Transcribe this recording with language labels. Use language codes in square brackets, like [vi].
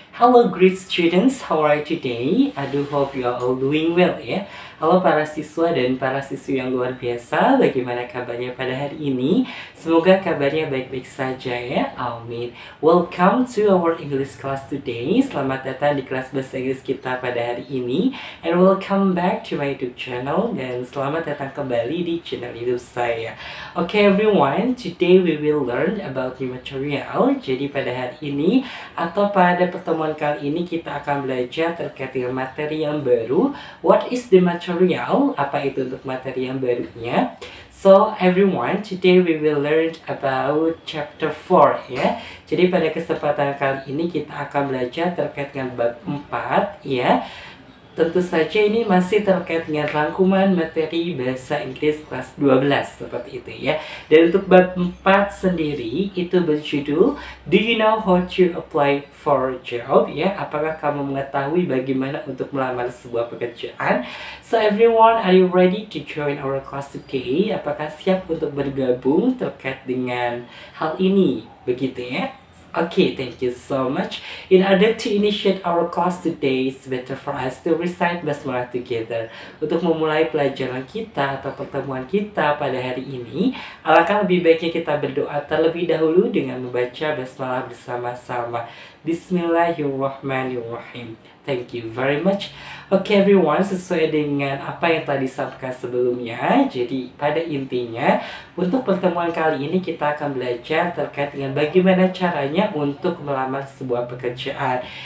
[en] Hello great students, how are you today? I do hope you are all doing well ya. [id] Halo para siswa dan para siswi yang luar biasa, bagaimana kabarnya pada hari ini? Semoga kabarnya baik-baik saja ya, amin. [en] Welcome to our English class today. [id] Selamat datang di kelas bahasa Inggris kita pada hari ini. [en] And welcome back to my YouTube channel. [id] Dan selamat datang kembali di channel YouTube saya. [en] Okay everyone, today we will learn about new material. [id] Jadi pada hari ini atau pada pertemuan kali ini kita akan belajar terkait dengan materi yang baru. [en] What is the material? [id] Apa itu untuk materi yang barunya? [en] So everyone, today we will learn about chapter 4 ya. [id] Jadi pada kesempatan kali ini kita akan belajar terkait dengan bab 4 ya. Tentu saja ini masih terkait dengan rangkuman materi bahasa Inggris kelas 12 seperti itu ya. Dan untuk bab 4 sendiri itu berjudul [en] Do you know how to apply for a job ya? [id] Apakah kamu mengetahui bagaimana untuk melamar sebuah pekerjaan? [en] So everyone, are you ready to join our class today? [id] Apakah siap untuk bergabung terkait dengan hal ini? Begitu ya. [en] Okay, thank you so much. In order to initiate our class today, it's better for us to recite basmalah together. [id] Untuk memulai pelajaran kita atau pertemuan kita pada hari ini, alangkah lebih baiknya kita berdoa terlebih dahulu dengan membaca basmalah bersama-sama. Bismillahirrahmanirrahim. Thank you very much. Oke everyone, sesuai dengan apa yang telah disampaikan sebelumnya, jadi pada intinya untuk pertemuan kali ini kita akan belajar terkait dengan bagaimana caranya untuk melamar sebuah pekerjaan.